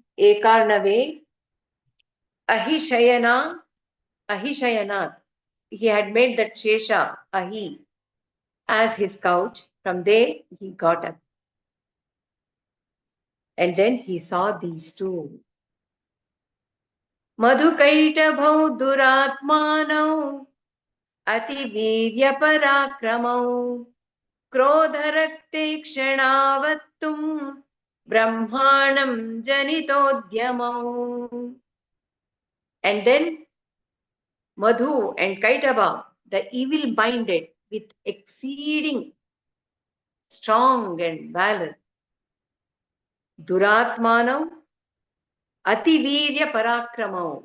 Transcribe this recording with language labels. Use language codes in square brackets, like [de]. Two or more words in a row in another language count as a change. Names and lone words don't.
[sa] एकार्णवे अहिशयन, अहिशयनात्. [en] He had made that Shesha, Ahi, as his couch. From there, he got up. And then he saw these two. [sa] मधुकैटभौ दुरात्मानौ अतिवीर्यपराक्रमौ क्रोधरक्ते क्षणावतुम् ब्रह्माणम् जनितोद्यमौ. [en] And then Madhu and Kaitaba, the evil minded with exceeding strong and valor. [sa] दुरात्मानम् अतिवीर्य पराक्रमौ.